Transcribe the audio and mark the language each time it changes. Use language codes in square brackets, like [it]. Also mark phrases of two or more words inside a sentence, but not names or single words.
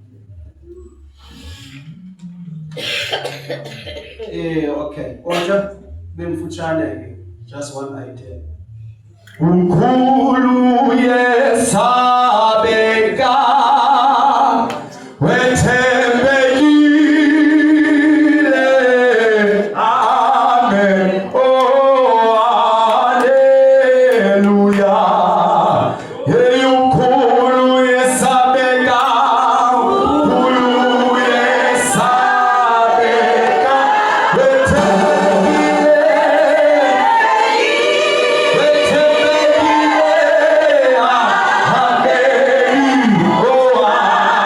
[zu] Okay, konja bemfutshane ke, [en] just one item. [zu] Umkhulu yesabeka wethembekile. [en] Amen. Oh, hallelujah. [zu] Hey, umkhulu yesabeka, umkhulu yesabeka wethembekile. Wethembekile. [en] Amen. Oh,